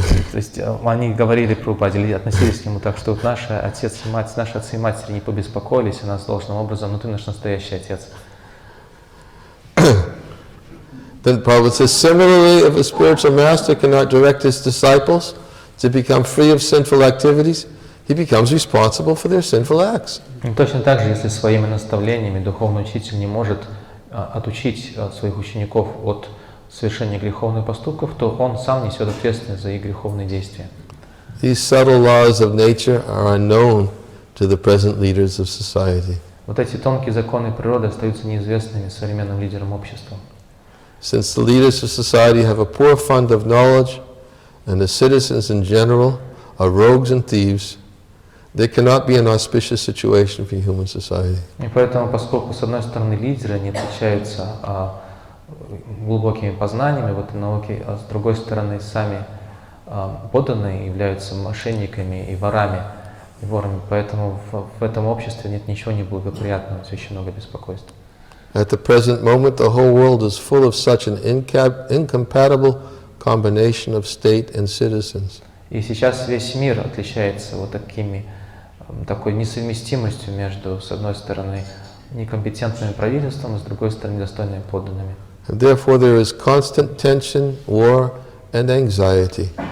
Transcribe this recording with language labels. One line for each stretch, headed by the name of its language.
Russian: То есть они говорили Прабхупаде, или относились к нему так, что вот наши отцы и матери не побеспокоились о нас должным образом, но ты наш настоящий отец.
English: Then Prabhupada says, similarly, if a spiritual master cannot direct his disciples to become free of sinful activities, he becomes responsible for their sinful acts.
Russian: И точно так же, если своими наставлениями духовный учитель не может отучить своих учеников от совершения греховных поступков, то он сам несет ответственность за их греховные действия.
English: These subtle laws of nature are unknown to the present leaders of society.
Russian: Вот эти тонкие законы природы остаются неизвестными современным лидерам общества.
English: Since the leaders of society have a poor fund of knowledge, and the citizens in general are rogues and thieves, there cannot be an auspicious situation for human society.
Russian: И поэтому, поскольку с одной стороны лидеры не отличаются глубокими познаниями в этой науке, а с другой стороны сами подданные являются мошенниками и ворами, поэтому в этом обществе нет ничего неблагоприятного, все очень много беспокойства.
English: At the present moment, the whole world is full of such an incompatible combination of state and citizens.
Russian: И сейчас весь мир отличается вот такой несовместимостью между, с одной стороны, некомпетентным правительством, а с другой стороны, недостойными подданными.
English: And therefore, there is constant tension, war, and anxiety.